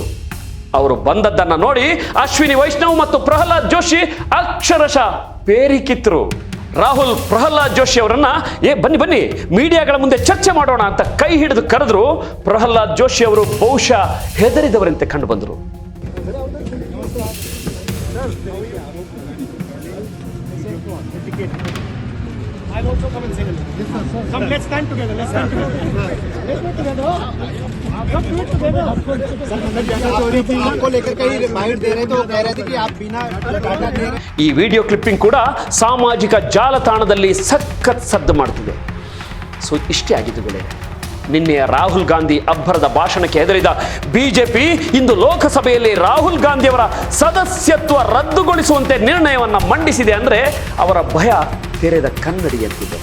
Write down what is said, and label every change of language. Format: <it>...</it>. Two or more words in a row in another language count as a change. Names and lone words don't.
<kn>ಅವರು ಬಂದದ್ದನ್ನ ನೋಡಿ ಅಶ್ವಿನಿ ವೈಷ್ಣವ್ ಮತ್ತು ಪ್ರಹ್ಲಾದ್ ಜೋಶಿ ಅಕ್ಷರಶಃ ಪೇರಿಕಿತ್ತರು. ರಾಹುಲ್ ಪ್ರಹ್ಲಾದ್ ಜೋಶಿ ಅವರನ್ನ ಬನ್ನಿ ಬನ್ನಿ ಮೀಡಿಯಾಗಳ ಮುಂದೆ ಚರ್ಚೆ ಮಾಡೋಣ ಅಂತ ಕೈ ಹಿಡಿದು ಕರೆದ್ರು. ಪ್ರಹ್ಲಾದ್ ಜೋಶಿ ಅವರು ಬಹುಶಃ ಹೆದರಿದವರಂತೆ ಕಂಡು ಬಂದರು.</kn> <en>I'll also come and say hello. Come, let's stand together. Let's stand together. Let's do it together. Come do it together.</en> <hi>आपको लेकर कहीं बाइट दे रहे तो कह रहे थे कि आप बिना डाटा दे रहे.</hi> <kn>ಈ</kn> <en>video clipping</en> <kn>ಕೂಡ ಸಾಮಾಜಿಕ ಜಾಲತಾಣದಲ್ಲಿ ಸಖತ್ ಸದ್ದು ಮಾಡುತ್ತಿದೆ. ಸೊ ಇಷ್ಟೇ ಆಗಿದ್ದು ಗೆಳೆಯರೆ, ನಿನ್ನೆಯ ರಾಹುಲ್ ಗಾಂಧಿ ಅಬ್ಬರದ ಭಾಷಣಕ್ಕೆ ಹೆದರಿದ ಬಿಜೆಪಿ ಇಂದು ಲೋಕಸಭೆಯಲ್ಲಿ ರಾಹುಲ್ ಗಾಂಧಿಯವರ ಸದಸ್ಯತ್ವ ರದ್ದುಗೊಳಿಸುವಂತೆ ನಿರ್ಣಯವನ್ನು ಮಂಡಿಸಿದೆ ಅಂದರೆ ಅವರ ಭಯ ತೆರೆದ ಕನ್ನಡಿಯಂತಿದೆ.</kn>